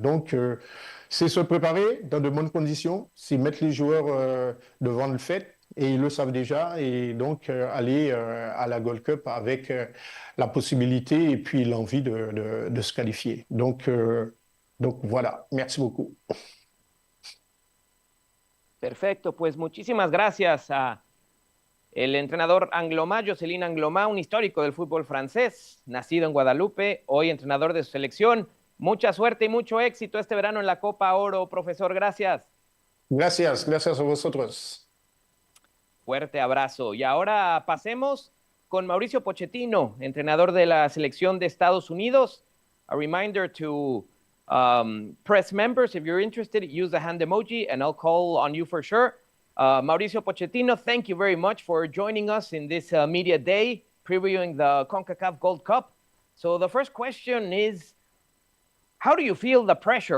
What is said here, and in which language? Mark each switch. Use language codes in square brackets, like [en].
[fr] Donc, c'est se préparer dans de bonnes conditions, c'est mettre les joueurs devant le fait, et ils le savent déjà, et donc aller à la Gold Cup avec la possibilité et puis l'envie de se qualifier. Donc voilà, merci beaucoup. [es] Perfecto, pues muchísimas gracias a el entrenador Anglomá, Jocelyn Anglomá, un histórico del fútbol francés, nacido en Guadalupe, hoy entrenador de su selección. Mucha suerte y mucho éxito este verano en la Copa Oro, profesor. Gracias. Gracias a vosotros. Fuerte abrazo. Y ahora pasemos con Mauricio Pochettino, entrenador de la selección de Estados Unidos. [en] A reminder to press members, if you're interested, use the hand emoji and I'll call on you for sure. Mauricio Pochettino, thank you very much for joining us in this media day, previewing the CONCACAF Gold Cup. So the first question is, how do you feel the pressure?